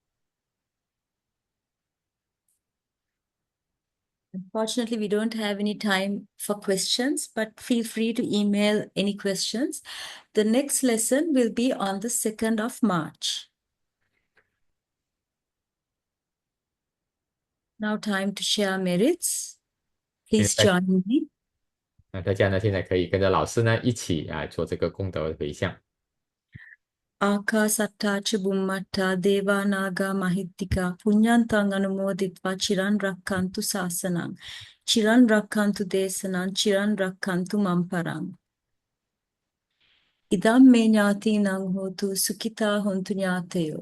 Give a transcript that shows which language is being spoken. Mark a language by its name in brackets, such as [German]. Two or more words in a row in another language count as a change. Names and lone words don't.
[English] Unfortunately, we don't have any time for questions, but feel free to email any questions. The next lesson will be on the 2nd of March. Now time to share merits. Please join me. [Chinese] 那大家呢，现在可以跟着老师呢一起做这个功德回向。 [Pali] Ākāsattā ca bummattā devā nāgā mahittika puññantaṃ anumoditva chiran rakkantu sāsanaṃ chiran rakkantu desanaṃ chiran rakkantu mamparaṃ. Idam me ñātīnaṃ hotu sukhitā hontu ñāteyo.